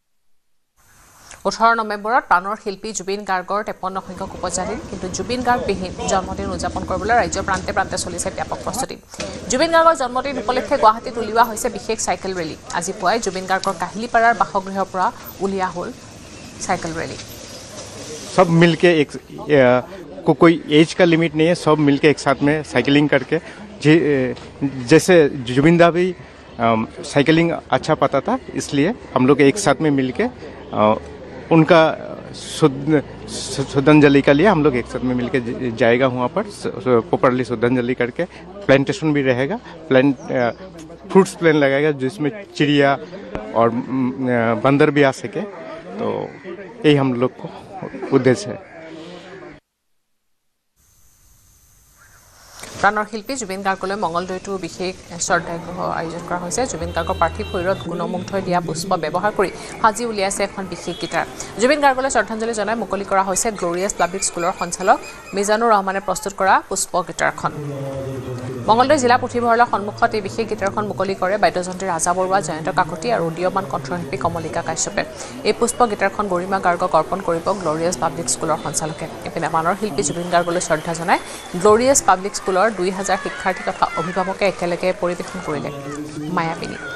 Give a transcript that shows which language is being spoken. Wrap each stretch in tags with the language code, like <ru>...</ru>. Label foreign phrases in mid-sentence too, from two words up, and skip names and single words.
<as>18 নৱেম্বৰত প্ৰাণৰ শিল্পী জুবিন গাৰ্গৰ 53 সংখ্যক উপজাতিৰ কিন্তু জুবিন গাৰ্গবিহীন জন্মদিন উদযাপন কৰিবলৈ ৰাজ্যৰ প্ৰান্তে প্ৰান্তে চলিছে ব্যাপক প্ৰস্তুতি জুবিন গাৰ্গৰ জন্মদিন উপলক্ষে গুৱাহাটীত উলিওৱা হৈছে বিশেষ চাইকেল ৰেলী আজি পুৱাই জুবিন গাৰ্গৰ কাহিলীপাৰাৰ বাসগৃহৰ পৰা উলিওৱা হ'ল চাইকেল ৰেলী</as> <hi>सब मिलके एक कोई एज का लिमिट नहीं है सब मिलके एक साथ में साइकिलिंग करके जैसे जुबिंदा भी साइकिलिंग अच्छा पता था इसलिए हम लोग एक साथ में मिलके उनका श्रद्धांजलि के लिए हम लोग एक साथ में मिलके जाएगा वहाँ पर प्रॉपरली श्रद्धांजलि करके प्लांटेशन भी रहेगा</hi> <en>fruits plant</en> <hi>लगाएगा जिसमें चिड़िया और बंदर भी आ सके तो यही हम लोग को उद्देश्य है</hi> <as>প্ৰাণৰ শিল্পী জুবিন গাৰ্গলৈ মঙলদৈতো বিশেষ শ্ৰদ্ধাগৃহ আয়োজন কৰা হৈছে জুবিন গাৰ্গৰ পাৰ্থিৱ শৰীৰত গুণমুগ্ধই দিয়া পুষ্প ব্যৱহাৰ কৰি সাজি উলিয়াইছে এখন বিশেষ গীটাৰ জুবিন গাৰ্গলৈ শ্ৰদ্ধাঞ্জলি জনাই মুকলি কৰা হৈছে গ্লৰিয়াছ পাব্লিক স্কুলৰ সঞ্চালক মিজানুৰ ৰহমানে প্ৰস্তুত কৰা পুষ্প গীটাৰখন মঙলদৈ জিলা পুথিভঁৰালৰ সন্মুখত এই বিশেষ গীটাৰখন মুকলি কৰে বাদ্যযন্ত্ৰী ৰাজা বৰুৱা জয়ন্ত কাকতি আৰু উদীয়মান কণ্ঠশিল্পী কমলিকা কাশ্যপে এই পুষ্প গীটাৰখন গৰিমা গাৰ্গক অৰ্পণ কৰিব গ্লৰিয়াছ পাব্লিক স্কুলৰ সঞ্চালকে এপিনে প্ৰাণৰ শিল্পী জুবিন গাৰ্গলৈ শ্ৰদ্ধা জনাই গ্লৰিয়াছ পাব্লিক স্কুলৰ 2000 শিক্ষাৰ্থী তথা অভিভাৱকে একেলগে পৰিৱেশন কৰিলে মায়াবিনী</as>